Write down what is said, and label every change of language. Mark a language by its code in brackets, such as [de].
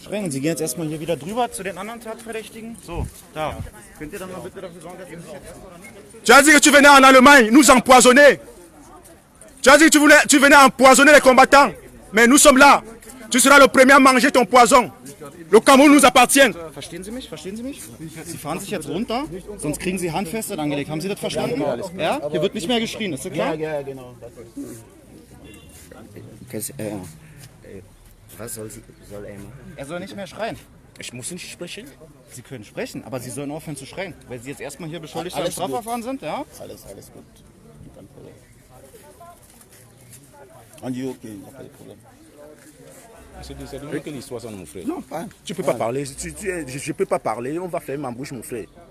[de] Sie gehen jetzt erstmal hier wieder drüber zu den anderen Tatverdächtigen. So, da. Könnt ihr dann mal bitte dafür sorgen, dass ihr mich jetzt... [fr] Tu as dit que tu venais en Allemagne nous empoisonner. Tu as dit que tu venais empoisonner les combattants. Mais nous sommes là. Tu seras le premier à manger ton poison. Le Cameroun nous appartient. [de] Verstehen Sie mich? Verstehen Sie mich? Sie fahren sich jetzt runter, sonst kriegen Sie Handfeste angelegt. Haben Sie das verstanden? Ja? Hier wird nicht mehr geschrien, ist das klar? Ja, genau. Was soll er machen? Er soll nicht mehr schreien. Ich muss nicht sprechen. Sie können sprechen, aber Sie sollen aufhören zu schreien. Weil Sie jetzt erstmal hier beschuldigt sind, Strafverfahren sind, ja? Alles gut. Kein Problem. [fr] On dit ok, il n'y a pas de problème. C'est de que l'histoire soit mon frère. Non, pas. Tu peux pas parler. Je peux pas parler. On va fermer ma bouche, mon frère.